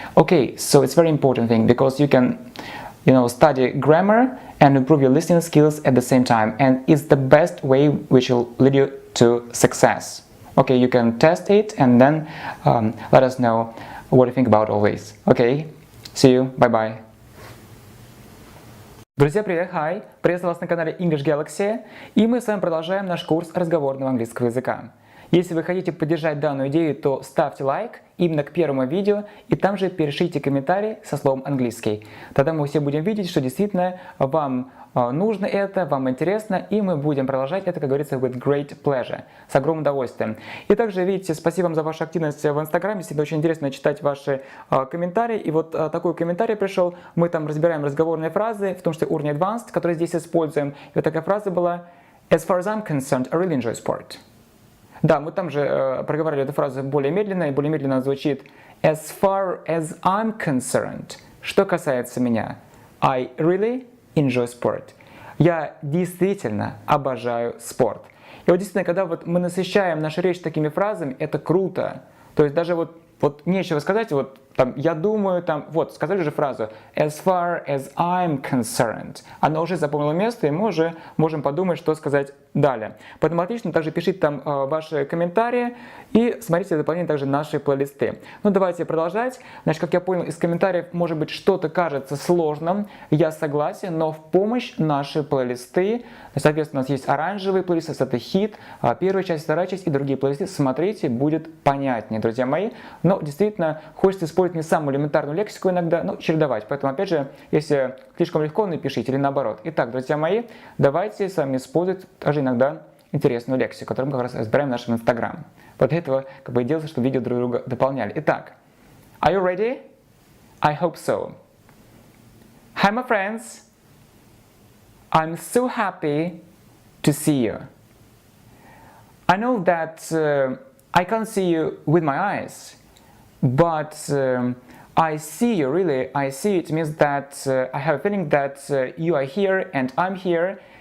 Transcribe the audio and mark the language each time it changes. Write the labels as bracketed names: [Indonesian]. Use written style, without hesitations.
[English] Okay, so it's very important thing, because you can study grammar and improve your listening skills at the same time, and it's the best way which will lead you to success. Okay, you can test it and then let us know what you think about all this. Okay, see you, bye bye. [Russian] Друзья, привет, hi! Приветствую вас на канале English Galaxy, и мы с вами продолжаем наш курс разговорного английского языка. Если вы хотите поддержать данную идею, то ставьте лайк именно к первому видео и там же пишите комментарий со словом английский. Тогда мы все будем видеть, что действительно вам нужно это, вам интересно, и мы будем продолжать это, как говорится, [English] with great pleasure, [Russian] с огромным удовольствием. И также, видите, спасибо вам за вашу активность в Инстаграме, всегда очень интересно читать ваши комментарии. И вот такой комментарий пришел, мы там разбираем разговорные фразы, в том числе уровень advanced, который здесь используем. И вот такая фраза была: [English] As far as I'm concerned, I really enjoy sport. [Russian] Да, мы там же проговорили эту фразу более медленно, и более медленно звучит [English] As far as I'm concerned. [Russian] Что касается меня, [English] I really enjoy sport. [Russian] Я действительно обожаю спорт. И вот действительно, когда вот мы насыщаем нашу речь такими фразами, это круто. То есть даже вот нечего сказать, вот там, я думаю, там, вот, сказали же фразу [English] As far as I'm concerned. [Russian] Она уже запомнила место, и мы уже можем подумать, что сказать далее. Поэтому отлично, также пишите там ваши комментарии и смотрите дополнительно также наши плейлисты. Ну, давайте продолжать. Значит, как я понял из комментариев, может быть, что-то кажется сложным, я согласен, но в помощь наши плейлисты. Соответственно, у нас есть оранжевый плейлист, это хит, первая часть, вторая часть и другие плейлисты. Смотрите, будет понятнее, друзья мои. Но действительно, хочется использовать не самую элементарную лексику иногда, но чередовать. Поэтому, опять же, если слишком легко, напишите или наоборот. Итак, друзья мои, давайте с вами использовать также иногда интересную лексику, которую мы как раз разбираем в нашем Инстаграме. Вот для этого и делается, чтобы видео друг друга дополняли. [English] Итак, are you ready? I hope so. Hi, my friends. I'm so happy to see you. I know that I can't see you with my eyes, but I see you, really. I see it means that I have a feeling that you are here and I'm here,